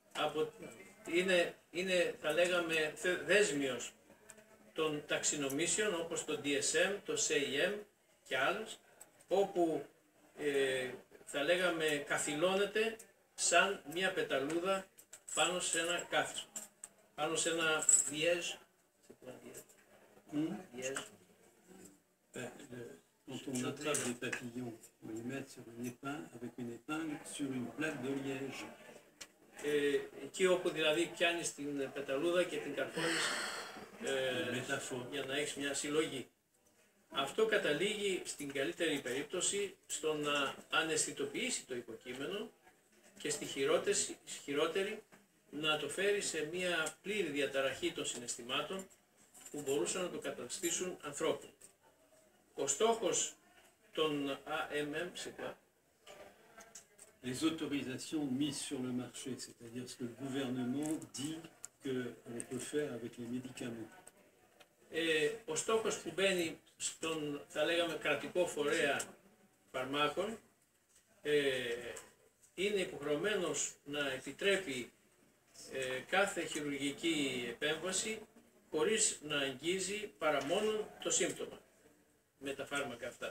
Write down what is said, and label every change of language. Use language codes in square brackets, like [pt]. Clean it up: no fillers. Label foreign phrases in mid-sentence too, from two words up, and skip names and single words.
[el] Είναι, θα λέγαμε, δέσμιος των ταξινομήσεων όπως το DSM, το CEM και άλλους, όπου θα λέγαμε καθυλώνεται σαν μια πεταλούδα πάνω σε ένα κάθισμα, πάνω σε ένα διέζ. [fr] Quand on attrape des papillons, on les met sur une épingle, avec une épingle sur une plaque de liège. [el] Εκεί όπου δηλαδή πιάνεις την πεταλούδα και την καρφώνεις για να έχεις μια συλλογή. Αυτό καταλήγει στην καλύτερη περίπτωση στο να αναισθητοποιήσει το υποκείμενο και στη χειρότερη να το φέρει σε μια πλήρη διαταραχή των συναισθημάτων που μπορούσαν να το καταστήσουν ανθρώπου. Ο στόχος των AMM, [fr] c'est quoi? Les autorisations mises sur le marché, c'est-à-dire ce que le gouvernement dit qu'on peut faire avec les médicaments. [el] Ο στόχος που μπαίνει στον, θα λέγαμε, κρατικό φορέα φαρμάκων είναι υποχρεωμένος να επιτρέπει κάθε χειρουργική επέμβαση χωρίς να αγγίζει παρά μόνο το σύμπτωμα με τα φάρμακα αυτά.